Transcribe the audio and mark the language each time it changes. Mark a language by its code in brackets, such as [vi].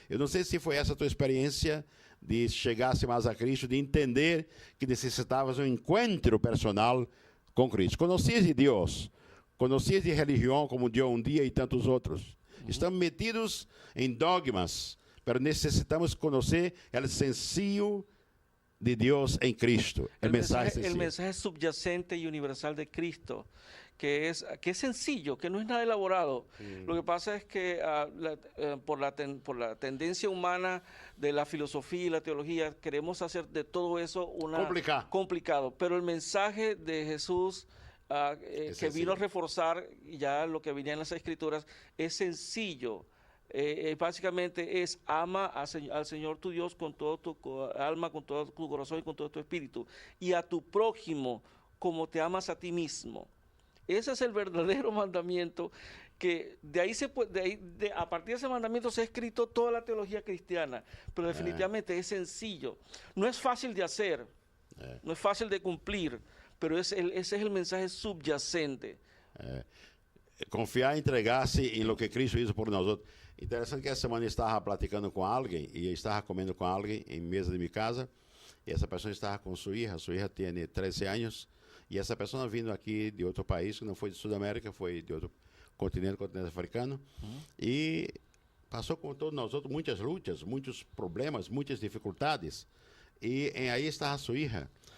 [pt] Eu não sei se foi essa a tua experiência de chegar-se mais a Cristo, de entender que necessitavas um encontro personal com Cristo. Conhecias de Deus, conhecias de religião como Deus um dia e tantos outros. Estamos metidos em dogmas, mas necessitamos conhecer o sencillo de Deus em Cristo. [es] El mensaje subyacente y universal de Cristo, que es sencillo, que no es nada elaborado. Lo que pasa es que por la tendencia humana de la filosofía y la teología, queremos hacer de todo eso complicado. Pero el mensaje de Jesús, que vino a reforzar ya lo que venía en las Escrituras, es sencillo. Básicamente es ama al Señor tu Dios con todo tu alma, con todo tu corazón y con todo tu espíritu, y a tu prójimo como te amas a ti mismo. Ese es el verdadero mandamiento, que de ahí a partir de ese mandamiento se ha escrito toda la teología cristiana, pero definitivamente es sencillo. No es fácil de hacer, no es fácil de cumplir, pero ese es el mensaje subyacente. [pt] Confiar, entregar-se em [es] lo que Cristo hizo [pt] por nós outros. Interessante que essa semana eu estava platicando com alguém, e eu estava comendo com alguém em mesa de minha casa, e essa pessoa estava com sua hija tem 13 anos, e essa pessoa vindo aqui de outro país, que não foi de Sudamérica, foi de outro continente africano, e passou com todos nós outros muitas lutas, muitos problemas, muitas dificuldades, e aí estava sua hija.